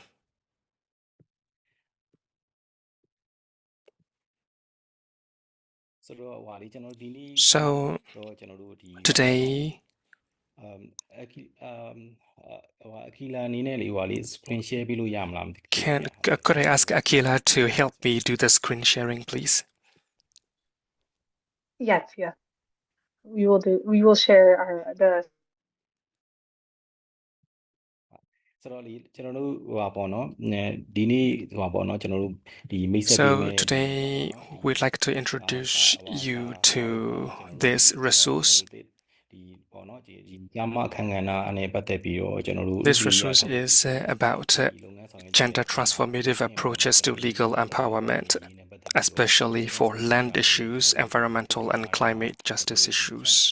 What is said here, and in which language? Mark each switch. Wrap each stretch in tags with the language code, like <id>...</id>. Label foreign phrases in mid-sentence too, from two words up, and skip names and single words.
<en>So today, could I ask Akila to help me do the screen sharing, please? Yes. We will share the</en> <my>ဆိုတော့လေကျွန်တော်တို့ဟိုပါပေါ့နော်ဒီနေ့ဟိုပါပေါ့နော်ကျွန်တော်တို့ဒီမိတ်ဆက်ပေးမယ်</my> <en>So today we'd like to introduce you to this resource. This resource is about gender transformative approaches to legal empowerment, especially for land issues, environmental and climate justice issues.</en>